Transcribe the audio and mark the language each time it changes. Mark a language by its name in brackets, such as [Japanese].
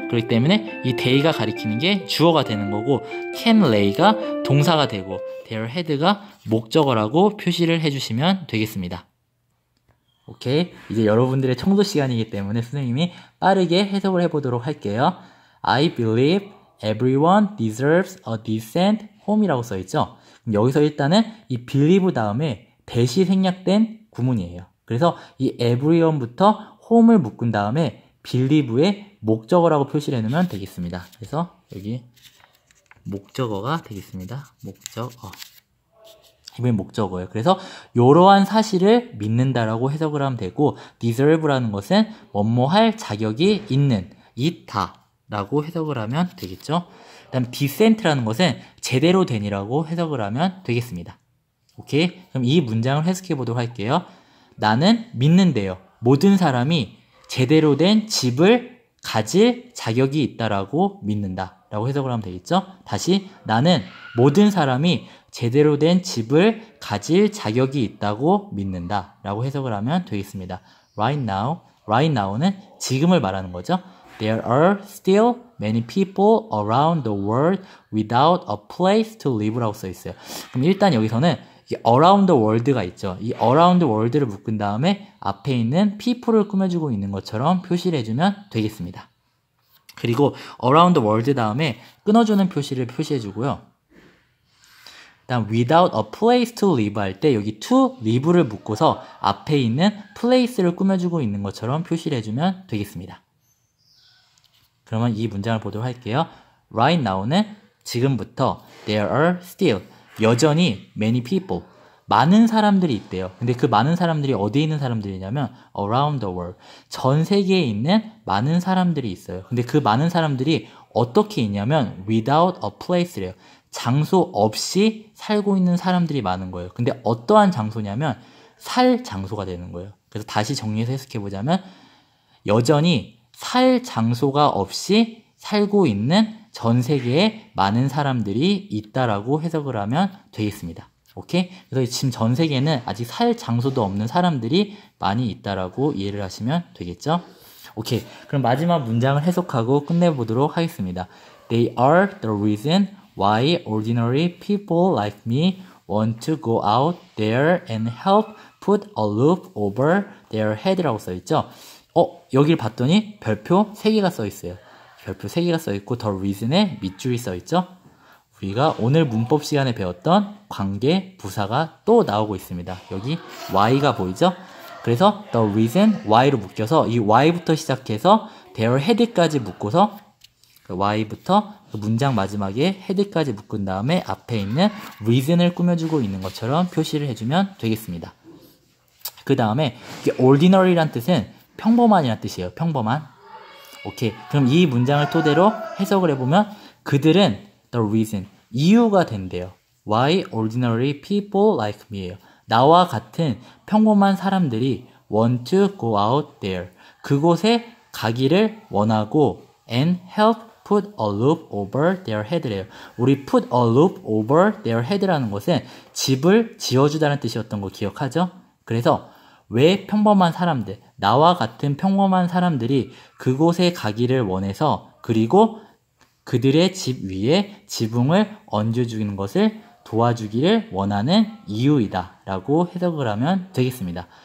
[Korean] 그렇기 때문에 이 they가 가리키는 게 주어가 되는 거고 [English] can lay [Korean] 가 동사가 되고 [English] their head [Korean] 가 목적어라고 표시를 해주시면 되겠습니다. 오케이. 이제 여러분들의 청소 시간이기 때문에 선생님이 빠르게 해석을 해보도록 할게요. [English] I believe Everyone deserves a decent home [Korean] 이라고 써있죠. 그럼 여기서 일단은 이 believe 다음에 that이 생략된 구문이에요. 그래서 이 everyone부터 home을 묶은 다음에 believe의 목적어라고 표시를 해놓으면 되겠습니다. 그래서 여기 목적어가 되겠습니다. 목적어. 이번엔 목적어예요. 그래서 이러한 사실을 믿는다라고 해석을 하면 되고 deserve라는 것은 뭐뭐 할 자격이 있는, 있다 라고 해석을 하면 되겠죠. 그 다음 decent라는 것은 제대로 된이라고 해석을 하면 되겠습니다. 오케이? 그럼 이 문장을 해석해 보도록 할게요. 나는 믿는데요. 모든 사람이 제대로 된 집을 가질 자격이 있다라고 믿는다 라고 해석을 하면 되겠죠. 다시 나는 모든 사람이 제대로 된 집을 가질 자격이 있다고 믿는다 라고 해석을 하면 되겠습니다. [English] Right now [Korean] 는 지금을 말하는 거죠. [English] There are still many people around the world without a place to live [Korean] 라고 써 있어요. 그럼 일단 여기서는 이 [English] around the world [Korean] 가 있죠. 이 around the world를 묶은 다음에 앞에 있는 people를 꾸며주고 있는 것처럼 표시를 해주면 되겠습니다. 그리고 around the world 다음에 끊어주는 표시를 표시해주고요. 다음 [English] without a place to live [Korean] 할 때 여기 to live를 묶어서 앞에 있는 place를 꾸며주고 있는 것처럼 표시를 해주면 되겠습니다. 그러면 이 문장을 보도록 할게요. [English] Right now는 [Korean] 지금부터 [English] there are still [Korean] 여전히 [English] many people [Korean] 많은 사람들이 있대요. 근데 그 많은 사람들이 어디에 있는 사람들이냐면 [English] around the world [Korean] 전 세계에 있는 많은 사람들이 있어요. 근데 그 많은 사람들이 어떻게 있냐면 [English] without a place [Korean] 래요. 장소 없이 살고 있는 사람들이 많은 거예요. 근데 어떠한 장소냐면 살 장소가 되는 거예요. 그래서 다시 정리해서 해석해 보자면 여전히 살 장소가 없이 살고 있는 전 세계에 많은 사람들이 있다라고 해석을 하면 되겠습니다. 오케이? 그래서 지금 전 세계에는 아직 살 장소도 없는 사람들이 많이 있다라고 이해를 하시면 되겠죠? 오케이. 그럼 마지막 문장을 해석하고 끝내보도록 하겠습니다. [English] They are the reason why ordinary people like me want to go out there and help put a roof over their head [Korean] 라고 써있죠? 여기를 봤더니 별표 3개가 써있어요. 별표 3개가 써있고 the reason에 밑줄이 써있죠? 우리가 오늘 문법 시간에 배웠던 관계 부사가 또 나오고 있습니다. 여기 why가 보이죠? 그래서 [English] the reason why [Korean] 로 묶여서 이 why부터 시작해서 their head까지 묶고서 y부터 문장 마지막에 head까지 묶은 다음에 앞에 있는 reason을 꾸며주고 있는 것처럼 표시를 해주면 되겠습니다. 그 다음에 ordinary란 뜻은 평범한이란 뜻이에요. 평범한. 오케이. 그럼 이 문장을 토대로 해석을 해보면 그들은 [English] the reason, [Korean] 이유가 된대요. [English] Why ordinary people like me예요. [Korean] 나와 같은 평범한 사람들이 [English] want to go out there. [Korean] 그곳에 가기를 원하고 [English] and help put a roof over their head래요. [Korean] 우리 [English] put a roof over their head [Korean] 라는 것은 집을 지어주다는 뜻이었던 거 기억하죠? 그래서 왜 평범한 사람들, 나와 같은 평범한 사람들이 그곳에 가기를 원해서 그리고 그들의 집 위에 지붕을 얹어주는 것을 도와주기를 원하는 이유이다 라고 해석을 하면 되겠습니다.